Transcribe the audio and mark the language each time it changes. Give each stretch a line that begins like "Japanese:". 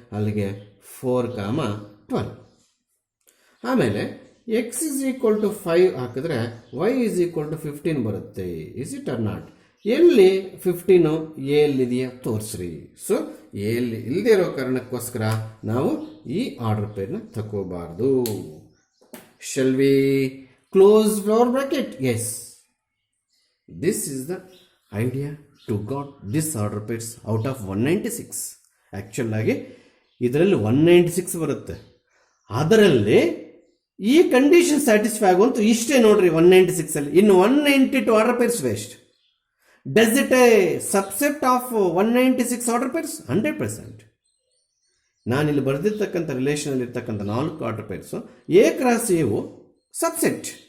Kannada: ಅಲ್ಲಿಗೆ 4, 12. ಆಮೇಲೆ
English: x is equal to 5
Kannada: ಹಾಕಿದ್ರೆ ವೈ ಇಸ್ ಈಕ್ವಲ್ ಟು 15 ಬರುತ್ತೆ.
English: Is it or not?
Kannada: ಎಲ್ಲಿ 15 ಎಲ್ಲಿದೆಯಾ ತೋರಿಸ್ರಿ. ಸೊ ಎಲ್ಲಿ ಇಲ್ಲದೆ ಇರೋ ಕಾರಣಕ್ಕೋಸ್ಕರ ನಾವು ಈ order ಪೇರ್ನ ತಗೋಬಾರ್ದು.
English: Shall we close flower bracket? Yes. This is the idea to got this order pairs out of 196.
Kannada: Actual ಆಗಿ ಇದರಲ್ಲಿ 196 ಬರುತ್ತೆ. ಅದರಲ್ಲಿ ಈ ಕಂಡೀಷನ್ ಸ್ಯಾಟಿಸ್ಫೈ ಆಗುವಂತ ಇಷ್ಟೇ ನೋಡ್ರಿ 196 ಅಲ್ಲಿ. ಇನ್ನು 192 order pairs waste.
English: Does it a subset of 196 order pairs?
Kannada: 100%. ನಾನಿಲ್ಲಿ ಬರೆದಿರ್ತಕ್ಕಂಥ ರಿಲೇಷನಲ್ಲಿ ಇರ್ತಕ್ಕಂಥ 4 order pairs A cross ಎವು subset.